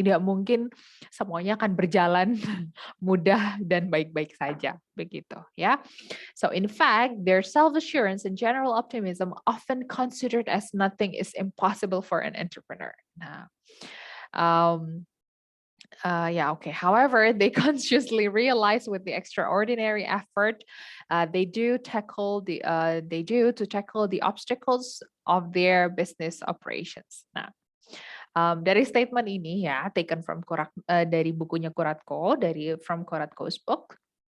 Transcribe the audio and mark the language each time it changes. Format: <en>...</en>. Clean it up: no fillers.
<id>Tidak mungkin semuanya akan berjalan mudah dan baik-baik saja begitu ya.</id> <en>So in fact, their self-assurance and general optimism often considered as nothing is impossible for an entrepreneur. Nah, um, yeah, okay. However, they consciously realize with the extraordinary effort they do to tackle the obstacles of their business operations.</en> <id>Nah, dari statement ini ya,</id> <en>taken from</en> <id>dari bukunya Kuratko, dari</id> <en>From Kuratko's book.</en>